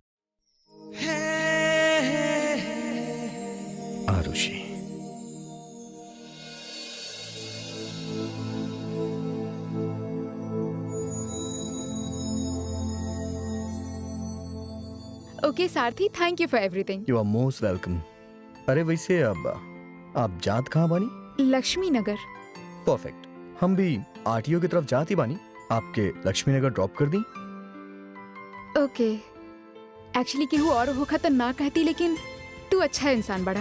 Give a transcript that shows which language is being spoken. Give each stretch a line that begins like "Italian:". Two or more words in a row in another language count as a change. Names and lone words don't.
English: आरुषि। ओके सारथी, Thank you for everything. You are most welcome.
Bhojpuri: अरे वैसे अब आप जात कहाँ बानी? लक्ष्मी नगर। परफेक्ट। हम भी आरटीओ की तरफ जाती बानी, आपके लक्ष्मी नगर ड्रॉप कर दी। ओके। एक्चुअली केहू और होखा तो ना कहती, लेकिन तू अच्छा इंसान बड़ा।